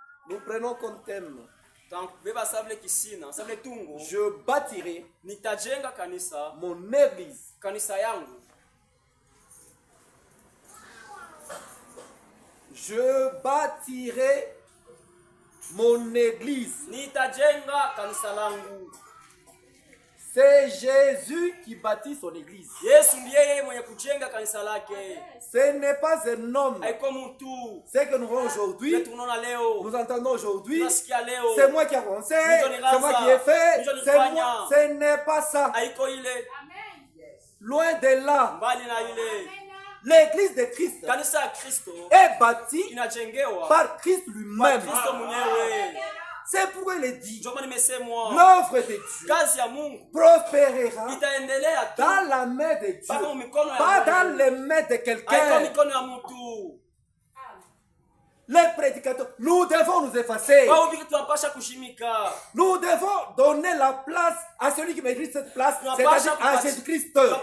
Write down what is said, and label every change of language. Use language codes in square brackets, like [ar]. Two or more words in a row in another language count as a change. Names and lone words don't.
[fr] Nous prenons comme thème. Je bâtirai [sw] nitajenga kanisa, [fr] mon église. [sw] Kanisa yangu. [fr] Je bâtirai mon église. [sw] Nitajenga kanisa langu. [fr] C'est Jésus qui bâtit son église. [sw] Yesu ndiye yeye mwenye kujenga kanisa lake. [fr] Ce n'est pas un homme. [sw] Haiko mtu. [fr] Ce que nous voyons aujourd'hui, nous entendons aujourd'hui, c'est moi qui ai avancé, c'est moi qui ai fait, c'est moi, ce n'est pas ça. [sw] Haiko ile. [fr] Loin de là. [sw] Mbali na ile. [fr] L'église de Christ [sw] kanisa ya Kristo [fr] est bâtie [sw] inajengewa [fr] par Christ lui-même. [sw] Kristo mwenyewe. [fr] C'est pourquoi il est dit, l'œuvre l'œuvre de Dieu prospérera dans la main de Dieu, pas dans les mains de quelqu'un. Les prédicateurs, nous devons nous effacer. Nous devons donner la place à celui qui mérite cette place, c'est-à-dire à Jésus-Christ.